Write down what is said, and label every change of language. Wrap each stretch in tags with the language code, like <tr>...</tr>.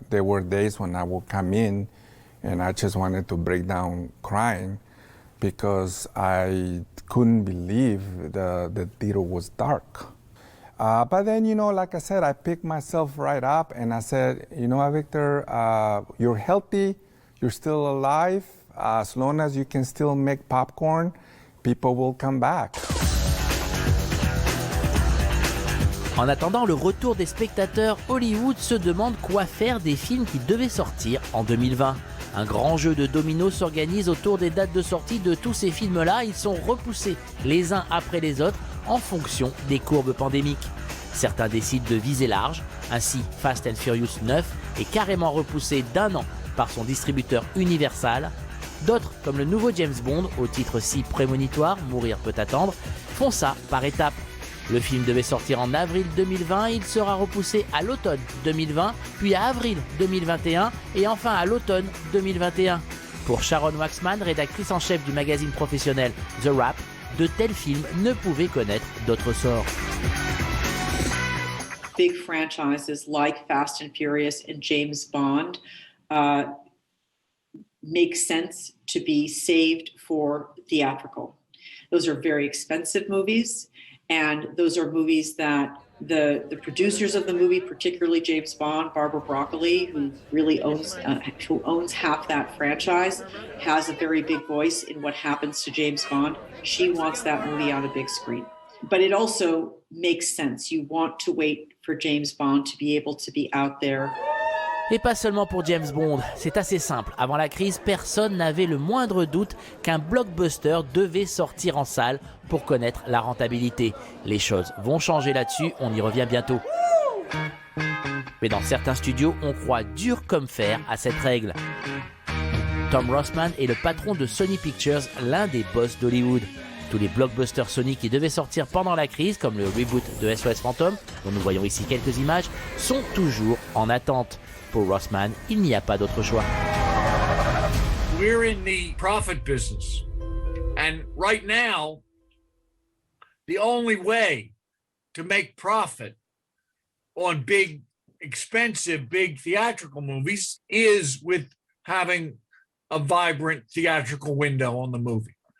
<en>There were days when I would come in and I just wanted to break down crying because I couldn't believe the theater was dark. But then, like I said, I picked myself right up and I said, Victor, you're healthy, you're still alive. As long as you can still make popcorn, people will come back.</en> <fr>En attendant le retour des spectateurs, Hollywood se demande quoi faire des films qui devaient sortir en 2020. Un grand jeu de dominos s'organise autour des dates de sortie de tous ces films-là. Ils sont repoussés les uns après les autres en fonction des courbes pandémiques. Certains décident de viser large. Ainsi, Fast and Furious 9 est carrément repoussé d'1 an par son distributeur Universal. D'autres, comme le nouveau James Bond, au titre si prémonitoire, Mourir peut attendre, font ça par étapes. Le film devait sortir en avril 2020, il sera repoussé à l'automne 2020, puis à avril 2021 et enfin à l'automne 2021. Pour Sharon Waxman, rédactrice en chef du magazine professionnel The Wrap, de tels films ne pouvaient connaître d'autre sort.</fr> <en>Big franchises like Fast and Furious and James Bond make sense to be saved for theatrical. Those are very expensive movies. And those are movies that the producers of the movie, particularly James Bond, Barbara Broccoli, who really owns half that franchise, has a very big voice in what happens to James Bond. She wants that movie on a big screen. But it also makes sense. You want to wait for James Bond to be able to be out there.</en> <fr>Et pas seulement pour James Bond, c'est assez simple. Avant la crise, personne n'avait le moindre doute qu'un blockbuster devait sortir en salle pour connaître la rentabilité. Les choses vont changer là-dessus, on y revient bientôt. Mais dans certains studios, on croit dur comme fer à cette règle. Tom Rothman est le patron de Sony Pictures, l'un des boss d'Hollywood. Tous les blockbusters Sony qui devaient sortir pendant la crise, comme le reboot de SOS Phantom, dont nous voyons ici quelques images, sont toujours en attente. Pour Rothman, il n'y a pas d'autre choix.</fr> <en>We're in the profit business. And right now, the only way to make profit on big, expensive, big theatrical movies is with having a vibrant theatrical window on the movie.</en>